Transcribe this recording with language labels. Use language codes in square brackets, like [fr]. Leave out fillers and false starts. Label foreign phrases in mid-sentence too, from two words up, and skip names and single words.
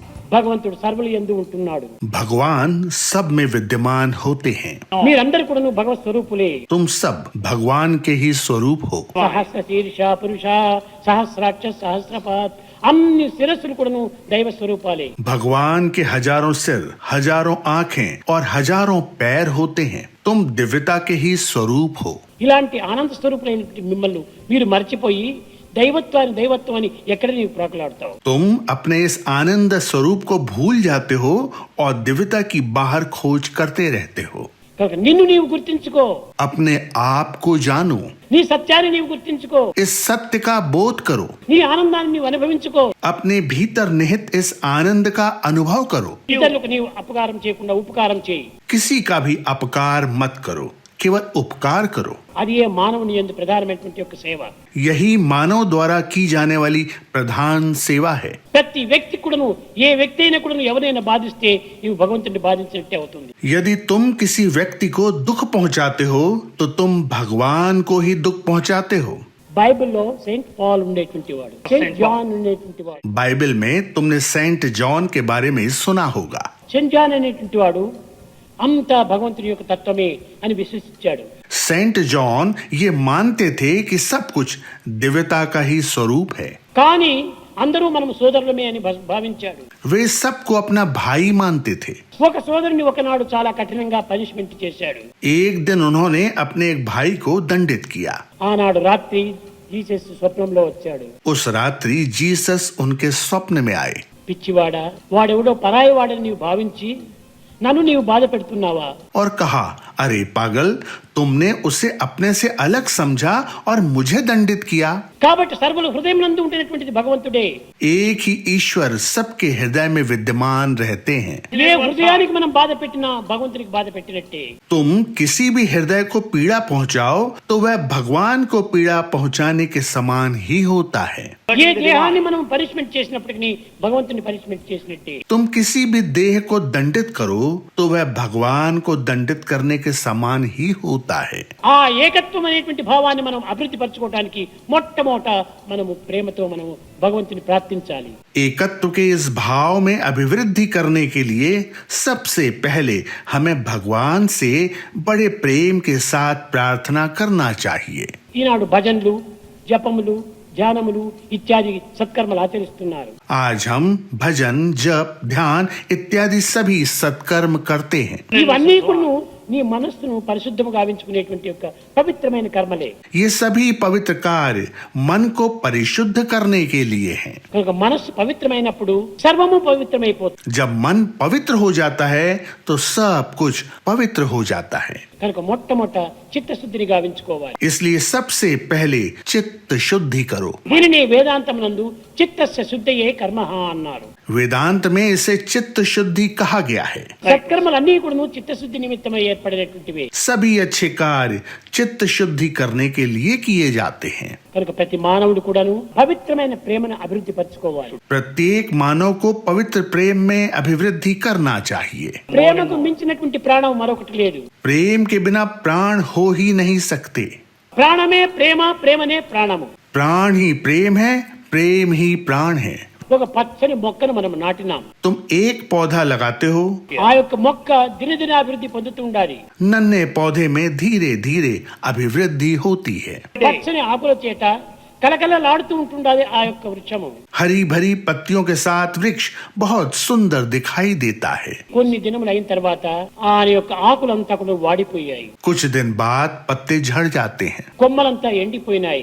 [te] భగవంతుడు సర్వుల యందు ఉంటున్నాడు. [hi] भगवान सब में विद्यमान होते हैं. [te] మీరందరూ కూడాను భగవత్ స్వరూపులే. [hi] तुम सब भगवान के ही स्वरूप हो. [sa] సహస్ర శీర్ష పురుష సహస్రాక్ష సహస్రపాత్ [te] అన్ని శిరస్సులు కూడాను దైవ స్వరూపాలే. [hi] भगवान के हजारों सिर, हजारों आंखें और हजारों पैर होते हैं. तुम दिव्यता के ही स्वरूप हो. [te] ఇలాంటి ఆనంద స్వరూపులైనటువంటి మిమ్మల్ని మీరు మర్చిపోయి దైవత్వం అని ఎక్కడ నీవు ప్రాకులాడతావు? [hi] तुम अपने इस आनंद स्वरूप को भूल जाते हो और दिव्यता की बाहर खोज करते रहते हो. [te] కనుక నిన్ను నీవు గుర్తించుకో. [hi] अपने आप को जानो. [te] నీ సత్యాన్ని నీవు గుర్తించుకో. [hi] इस सत्य का बोध करो. [te] నీ ఆనందాన్ని నీవు అనుభవించుకో. [hi] अपने भीतर निहित इस आनंद का अनुभव करो. [te] ఇతరులకు నీవు అపకారం చేయకుండా ఉపకారం చేయి. [hi] किसी का भी अपकार मत करो, केवल उपकार करो. [te] అది ఏ మానవుని యందు ప్రధానమైనటువంటి యొక్క సేవ. [hi] यही मानव द्वारा की जाने वाली प्रधान सेवा है. [te] ప్రతి వ్యక్తి కూడాను ఏ వ్యక్తి అయినా కూడాను ఎవరైనా బాధిస్తే నీవు భగవంతుడిని బాధించినట్టే అవుతుంది. [hi] यदि तुम किसी व्यक्ति को दुख पहुंचाते हो तो तुम भगवान को ही दुख पहुंचाते हो. [te] బైబిల్లో సెయింట్ పాల్ ఉండేటువంటి వాడు, సెయింట్ జాన్ ఉండేటువంటి వాడు. [hi] बाइबल में तुमने सेंट जॉन के बारे में सुना होगा. [te] సెయింట్ జాన్ అనేటువంటి వాడు అంతా భగవంతుని యొక్క తత్వమే అని విశ్వసించాడు. [hi] सेंट जॉन ये मानते थे कि सब कुछ दिव्यता का ही स्वरूप है. [te] కానీ అందరూ మనం సోదరులమే అని భావించాడు. [hi] वे सबको अपना भाई मानते थे. [te] ఒక సోదరుని ఒకనాడు చాలా కఠినంగా పనిష్మెంట్ చేశాడు. [hi] एक दिन उन्होंने अपने एक भाई को दंडित किया. [te] ఆనాడు రాత్రి జీసస్ స్వప్నంలో వచ్చాడు. [hi] उस रात्रि जीसस उनके स्वप्न में आए. [te] పిచ్చివాడా, వాడెవడో పరాయి వాడని నీవు భావించి నన్ను నీవు బాధ పెడుతున్నావా? [hi] और कहा, अरे पागल, तुमने उसे अपने से अलग समझा और मुझे दंडित किया. [te] కాబట్టి సర్వుల హృదయం నందు ఉంటున్నటువంటిది భగవంతుడే. [hi] एक ही ईश्वर सबके हृदय में विद्यमान रहते हैं. [te] ఏ హృదయానికి మనం బాధ పెట్టినా భగవంతునికి బాధ పెట్టినట్టే. [hi] तुम किसी भी हृदय को पीड़ा पहुंचाओ तो वह भगवान को पीड़ा पहुंचाने के समान ही होता है. [te] ఏ దేహాన్ని మనం పనిష్మెంట్ చేసినప్పటికీ భగవంతుని పనిష్మెంట్ చేసినట్టే. [hi] तुम किसी भी देह को दंडित करो तो वह भगवान को दंडित करने के समान ही होता है. [te] ఆ ఏకత్వం అనేటువంటి భావాన్ని మనం అభివృద్ధి పరచుకోవడానికి మొట్టమొదట మనము ప్రేమతో మనము భగవంతుని ప్రార్థించాలి. [hi] एकत्व के इस भाव में अभिवृद्धि करने के लिए सबसे पहले हमें भगवान से बड़े प्रेम के साथ प्रार्थना करना चाहिए. [te] ఈనాడు భజనలు, జపములు, ధ్యానములు ఇత్యాది సత్కర్మలు ఆచరిస్తున్నారు. [hi] आज हम भजन, जप, ध्यान इत्यादि सभी सत्कर्म करते हैं. [te] ఇవన్నీ కూడా నీ మనస్సును పరిశుద్ధముగా గావించుకునేటువంటి యొక్క పవిత్రమైన కర్మలే. [hi] ये सभी पवित्र कार्य मन को परिशुद्ध करने के लिए हैं. [te] కనుక మనస్సు పవిత్రమైనప్పుడు సర్వము పవిత్రమైపోతుంది. [hi] जब मन पवित्र हो जाता है तो सब कुछ पवित्र हो जाता है. [te] కనుక మొట్టమొదట చిత్తశుద్ధిని గావించుకోవాలి. [hi] इसलिए सबसे पहले चित्त शुद्धि करो. [te] దీనిని వేదాంతమునందు [sa] చిత్తస్య శుద్ధయే కర్మః [te] అన్నారు. [hi] वेदांत में इसे चित्त शुद्धि कहा गया है. [te] సత్కర్మలన్నీ కూడా చిత్తశుద్ధి నిమిత్తమై ఏర్పడినటువంటివే. [hi] सभी अच्छे कार्य चित्त शुद्धि करने के लिए किए जाते हैं. [te] కనుక ప్రతి మానవుడు కూడాను పవిత్రమైన ప్రేమను అభివృద్ధి పరచుకోవాలి. [hi] प्रत्येक मानव को पवित्र प्रेम में अभिवृद्धि करना चाहिए. [te] ప్రేమకు మించినటువంటి ప్రాణం మరొకటి లేదు. [hi] प्रेम के बिना प्राण हो ही नहीं सकते. [te] ప్రాణమే ప్రేమ, ప్రేమనే ప్రాణము. [hi] प्राण ही प्रेम है, प्रेम ही प्राण है. [te] ఒక పచ్చని మొక్కను మనం నాటినాం. [hi] तुम एक पौधा लगाते हो, [te] ఆ యొక్క మొక్క దినదిన అభివృద్ధి పొందుతూ ఉండాలి. [hi] नन्हे पौधे में धीरे धीरे अभिवृद्धि होती है. [te] పచ్చని ఆకుల చేత కలకలలాడుతూ ఉంటుండాలి ఆ యొక్క వృక్షము. [hi] हरी भरी पत्तियों के साथ वृक्ष बहुत सुंदर दिखाई देता है. [te] కొన్ని దినములు అయిన తర్వాత ఆ యొక్క ఆకులంతా కూడా వాడిపోయాయి. [hi] कुछ दिन बाद पत्ते झड़ जाते हैं, [te] కొమ్మలంతా ఎండిపోయినాయి.